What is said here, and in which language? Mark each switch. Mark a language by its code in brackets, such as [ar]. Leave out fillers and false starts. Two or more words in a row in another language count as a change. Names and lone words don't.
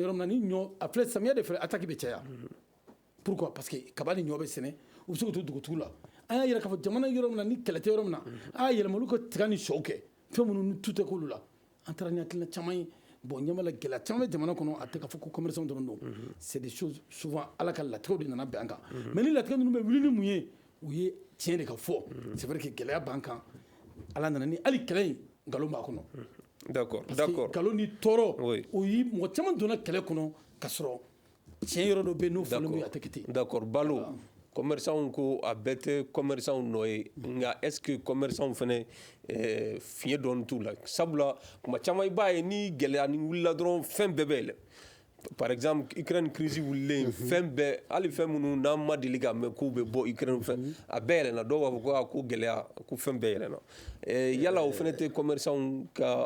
[bm] yɔrɔ min na ni ɲɔ a filɛ samiya de fɛ attaque bɛ caya [fr] pourquoi parce que [bm] kaba ni ɲɔ bɛ sɛnɛ u bɛ se ka to dugutigiw la an y'a yɛrɛ k'a fɔ jamana yɔrɔ min na ni kɛlɛ tɛ yɔrɔ min na a y'a yɛlɛma olu ka tiga ni sɔw kɛ fɛn minnu ni tu tɛ k'olu la an taara ni hakilina caman ye bon ɲɛma la gɛlɛya caman bɛ jamana kɔnɔ a tɛ k'a fɔ ko commerçant dɔrɔn don [fr] c'est des choses souvent [bm] ala ka latigɛw de nana bɛn an kan mais ni latigɛ ninnu bɛ wuli ni mun ye u ye tiɲɛ de ka fɔ [fr] c'est vrai que [bm] gɛlɛya b'an kan ala nana ni hali kɛlɛ in nkalon b'a kɔnɔ d'accord [fr] parce que [bm] nkalon ni tɔɔrɔ o yi mɔgɔ caman donna kɛlɛ kɔnɔ ka sɔrɔ tiɲɛ yɔrɔ dɔ bɛ yen n'o fɔlen bɛ a tɛ kɛ ten d'accord Balo commerçant ko a bɛɛ tɛ commerçant nɔ ye nka [fr] est ce que [bm] commerçant fana fiɲɛ dɔɔni t'u la sabula kuma caman i b'a ye ni gɛlɛya ni wulila dɔrɔn fɛn bɛɛ bɛ yɛlɛ [fr] par exemple [bm] Ukraine crise wulilen fɛn bɛɛ hali fɛn minnu n'an ma deli ka mɛn k'u bɛ bɔ Ukraine fɛ a bɛɛ yɛlɛnna dɔw b'a fɔ ko gɛlɛya ko fɛn bɛɛ yɛlɛnna yala o fana tɛ commerçant ka